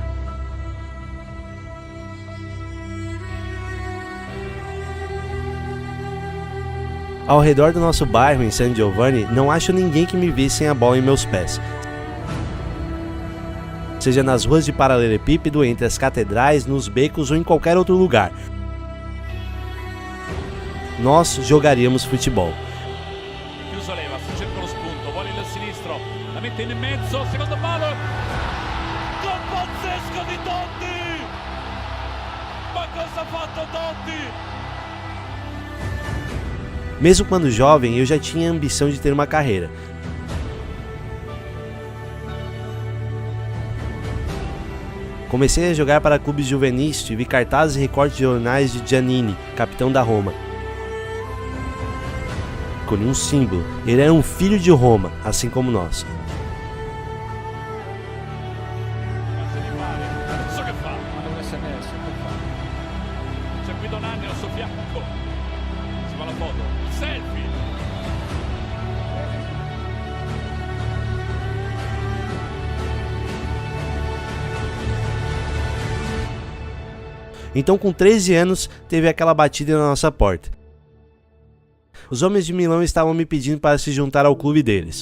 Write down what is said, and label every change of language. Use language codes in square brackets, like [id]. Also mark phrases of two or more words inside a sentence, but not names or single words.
[pt] Ao redor do nosso bairro, em San Giovanni, não acho ninguém que me visse sem a bola em meus pés. Seja nas ruas de paralelepípedo, entre as catedrais, nos becos ou em qualquer outro lugar. Nós jogaríamos futebol. [it] Chiusoleva, cerca lo spunto, vuole il sinistro, la mette in mezzo, secondo palo. Gol pazzesco di Totti! Ma cosa ha fatto Totti? [pt] Mesmo quando jovem, eu já tinha a ambição de ter uma carreira. Comecei a jogar para clubes juvenis, tive cartazes e recortes de jornais de Giannini, capitão da Roma. Com um símbolo, ele era um filho de Roma, assim como nós. [it] C'è qui Donanni al suo fianco. Si fa la foto. Selfie. [pt] Então, com 13 anos, teve aquela batida na nossa porta. Os homens de Milão estavam me pedindo para se juntar ao clube deles.